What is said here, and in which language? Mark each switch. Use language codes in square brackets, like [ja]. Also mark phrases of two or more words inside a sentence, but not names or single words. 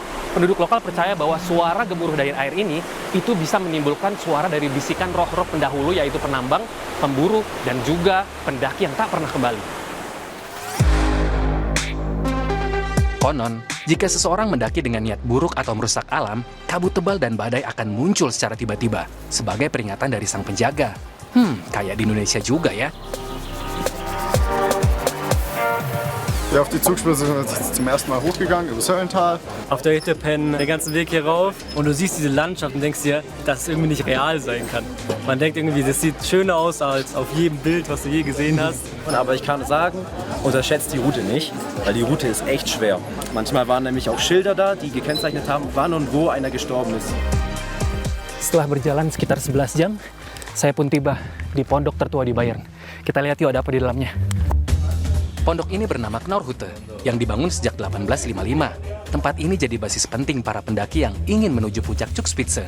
[id] Penduduk lokal percaya bahwa suara gemuruh dari air ini itu bisa menimbulkan suara dari bisikan roh-roh pendahulu, yaitu penambang, pemburu, dan juga pendaki yang tak pernah kembali. Konon, jika seseorang mendaki dengan niat buruk atau merusak alam, kabut tebal dan badai akan muncul secara tiba-tiba sebagai peringatan dari sang penjaga. Kayak di Indonesia juga ya. [de] Ja, auf die Zugspitze sind wir zum ersten Mal hochgegangen, übers Höllental. Auf der Hütte pennen, den ganzen Weg hier rauf und du siehst diese Landschaft und denkst dir, dass es irgendwie nicht real sein kann. Man denkt irgendwie, das sieht schöner aus als auf jedem Bild, was du je gesehen hast. Aber ich kann sagen, unterschätzt die Route nicht, weil die Route ist echt schwer. Manchmal waren nämlich auch Schilder da, die gekennzeichnet haben, wann und wo einer gestorben ist. [id] Setelah berjalan sekitar 11 jam, saya pun tiba di pondok tertua di Bayern. Kita lihat yuk ada apa di dalamnya. Pondok ini bernama Knorrhütte, yang dibangun sejak 1855. Tempat ini jadi basis penting para pendaki yang ingin menuju puncak Zugspitze.